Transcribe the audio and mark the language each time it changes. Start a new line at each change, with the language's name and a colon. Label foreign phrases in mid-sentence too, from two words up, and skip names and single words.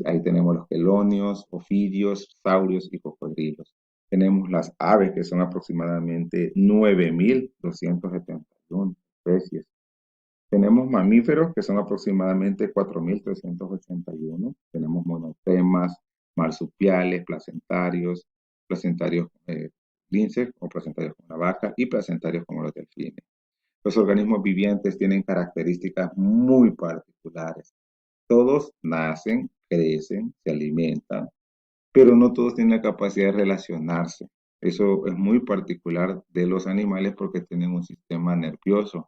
Spanish: Ahí tenemos los quelonios, ofidios, saurios y cocodrilos. Tenemos las aves, que son aproximadamente 9.271 especies. Tenemos mamíferos, que son aproximadamente 4.381. Tenemos monotemas, marsupiales, placentarios linces o placentarios como la vaca y placentarios como los delfines. Los organismos vivientes tienen características muy particulares. Todos nacen, crecen, se alimentan, pero no todos tienen la capacidad de relacionarse. Eso es muy particular de los animales porque tienen un sistema nervioso.